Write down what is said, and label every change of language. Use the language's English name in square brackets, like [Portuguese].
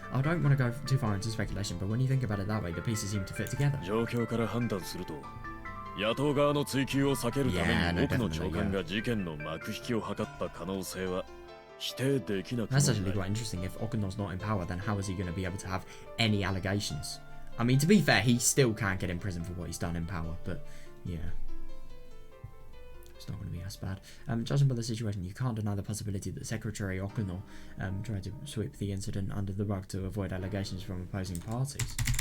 [English] I don't want to go too far into speculation, but when you think about it that way, the pieces seem to fit together. [Japanese] 状況から判断すると、野党側の追及を避けるために奥の長官が事件の幕引きを図った可能性は否定できなくなる。 [English] That's actually quite interesting. If Okuno's not in power, then how is he going to be able to have any allegations? I mean, to be fair, he still can't get in prison for what he's done in power, but yeah. It's not going to be as bad. Judging by the situation, you can't deny the possibility that Secretary Okuno tried to sweep the incident under the rug to avoid allegations from opposing parties.